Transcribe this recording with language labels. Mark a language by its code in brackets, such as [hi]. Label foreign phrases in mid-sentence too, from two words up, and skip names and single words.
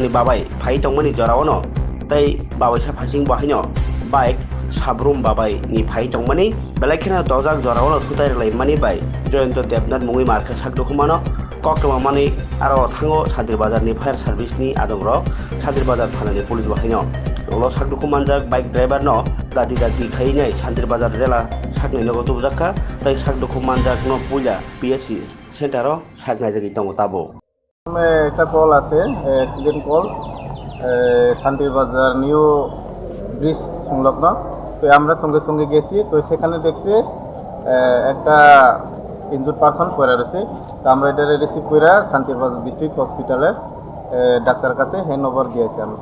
[trp] नि बाबाई फाइ तंमनि जरावनो तै बाबाइसा फासिं बाहाइनो बाइक साब्रुम बाबाई नि फाइ तंमनि बेलाइखेना दजाक जरावनो थुताइ लाइमानि बाइ जयन्त देबनाथ मुङै मारखे सागदुखमानो कक्टमा मानि आरो थांगो शान्तिर बाजार नि फायार सार्भिस नि आदंर शान्तिर बाजार थानानि पुलिस बाहाइनो उनाव सागदुखमानजाक बाइक ड्राइभार न दादी दादी खाइनै शान्तिर बाजार जेला सागनै नगो तुबजाखा तै सागदुखमानजाक न पुइला पिएससी सेन्टारो सागनाय जागि दङ ताबो [bn] একটা কল আছে [en] accident call [bn] শান্তির বাজার নিউ ব্রিজ সংলগ্ন তো আমরা সঙ্গে সঙ্গে গেছি তো সেখানে দেখছি একটা [en] injured person [bn] পড়ে রয়েছে তো আমরা এটা রিসিভ করে শান্তির বাজার [en] district hospitale [bn] ডাক্তার কাছে [en] hand over [bn] দিয়েছি আমি।